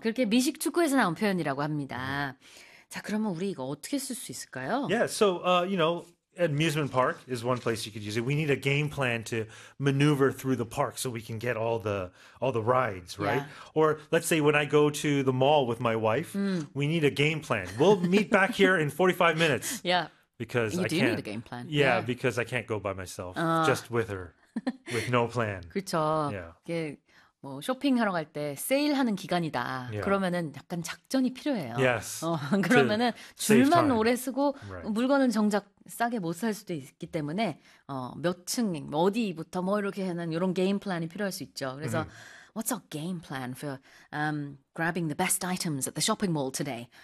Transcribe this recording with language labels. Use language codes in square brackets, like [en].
[ko] 그렇게 미식 축구에서 나온 표현이라고 합니다. Mm-hmm. 자, 그러면 우리 이거 어떻게 쓸 수 있을까요? [en] Yeah, so, you know, amusement park is one place you could use it. We need a game plan to maneuver through the park so we can get all the rides, right? Yeah. Or let's say when I go to the mall with my wife, we need a game plan. We'll meet back here in 45 minutes. Yeah. Because you I do can't, need a game plan. Yeah, because I can't go by myself, just with her, with no plan. [ko] 그렇죠. [en] Yeah. [ko] 뭐 쇼핑하러 갈 때 세일하는 기간이다. [en] Yeah. [ko] 그러면은 약간 작전이 필요해요. [en] Yes. [ko] 그러면은 줄만 오래 쓰고 물건은 정작 싸게 못 살 수도 있기 때문에 몇 층, 어디부터 뭐 이렇게 하는 이런 게임 플랜이 필요할 수 있죠. 그래서 [en] What's our game plan for grabbing the best items at the shopping mall today?